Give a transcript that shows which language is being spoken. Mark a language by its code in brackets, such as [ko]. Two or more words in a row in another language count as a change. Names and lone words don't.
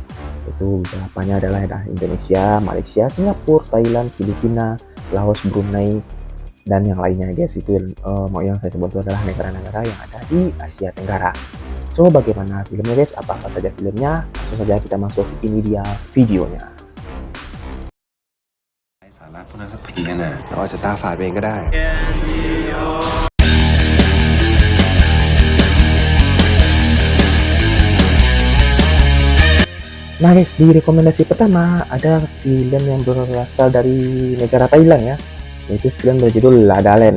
[id] Itu beberapanya adalah Indonesia, Malaysia, Singapura, Thailand, Filipina, Laos, Brunei, dan yang lainnya guys. Itu yang saya sebut itu adalah negara-negara yang ada di Asia Tenggara. So, bagaimana filmnya guys? Apa saja filmnya? Langsung saja kita masuk, ini dia videonya. [th] สาระพวกนั้นสักทีนะเราอาจจะตาฝาดเองก็ได้ [id] Nah guys, di rekomendasi pertama ada film yang berasal dari negara Thailand ya, yaitu film berjudul La La Land.